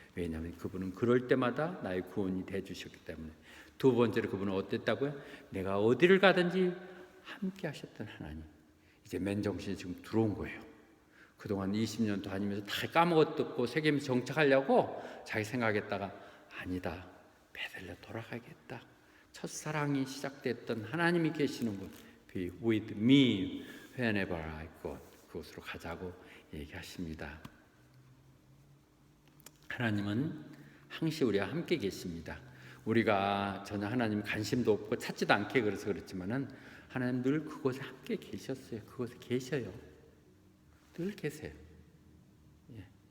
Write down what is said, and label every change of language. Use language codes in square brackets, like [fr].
[ko] 왜냐하면 그분은 그럴 때마다 나의 구원이 돼주셨기 때문에. 두 번째로 그분은 어땠다고요? 내가 어디를 가든지 함께 하셨던 하나님. 이제 맨정신이 지금 들어온 거예요. 그동안 20년 다니면서 다 까먹었고 세계에서 정착하려고 자기 생각했다가 아니다. 베들레 돌아가겠다. 첫사랑이 시작됐던 하나님이 계시는 곳 [en] Be with me whenever I go. [ko] 그곳으로 가자고 얘기하십니다. 하나님은 항시 우리와 함께 계십니다. 우리가 전혀 하나님 관심도 없고 찾지도 않게 그래서 그렇지만은 하나님 늘 그곳에 함께 계셨어요. 그곳에 계셔요. 늘 계세요. 예.